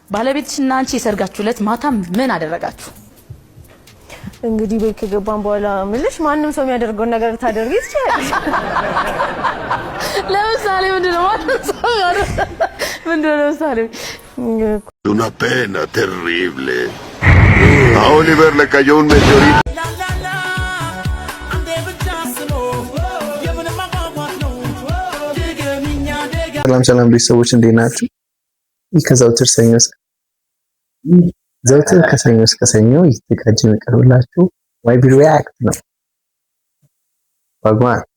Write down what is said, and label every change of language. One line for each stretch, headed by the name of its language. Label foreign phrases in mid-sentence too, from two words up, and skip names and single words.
Amharic: ባለቤትሽና አንቺ የሰርጋችሁ ዕለት ማታ ምን አደረጋችሁ? እንግዲህ ቤት ከገባን በኋላ ምልሽ ማንንም ሰው የሚያደርገው ነገር ታደርጊ ትችላለሽ። ለምሳሌ ምንድነው ለምሳሌ
Spanish: una pena terrible. A Oliver le cayó un meteorito.
Amharic: ሰላም ቤተሰቦች እንዴት ናችሁ? ከዘውትር ከሰኞ እስከ ሰኞ እየተዘጋጀ የሚቀርብላችሁ ዋይቢ ሪአክት ነው። ባጓን